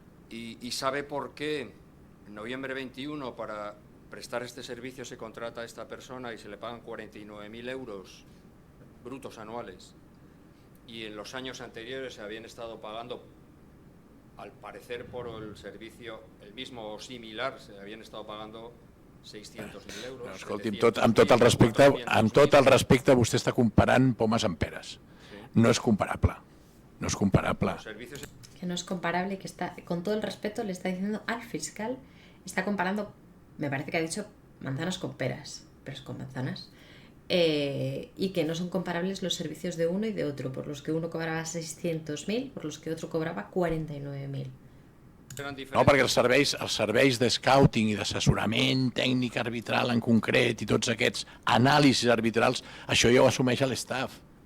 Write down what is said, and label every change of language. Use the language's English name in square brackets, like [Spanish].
[Spanish] ¿Y sabe por qué en noviembre 21 para prestar este servicio se contrata a esta persona y se le pagan 49.000 euros brutos anuales? Y en los años anteriores se habían estado pagando, al parecer por el servicio, el mismo o similar, se habían estado pagando 600.000 euros. [Catalan] No, escolti'm, amb tot el respecte, vostè està comparant pomes amb peres. No és comparable. [Spanish] No es comparable. Que no es comparable y que está, con todo el respeto, le está diciendo al fiscal, está comparando, me parece que ha dicho manzanas con peras, peras con manzanas, y que no son comparables los servicios de uno y de otro, por los que uno cobraba 600.000, por los que otro cobraba 49.000. [Catalan] No, perquè els serveis de scouting i d'assessorament tècnic arbitral en concret i tots aquests anàlisis arbitrals, això ja ho assumeix l'estaf.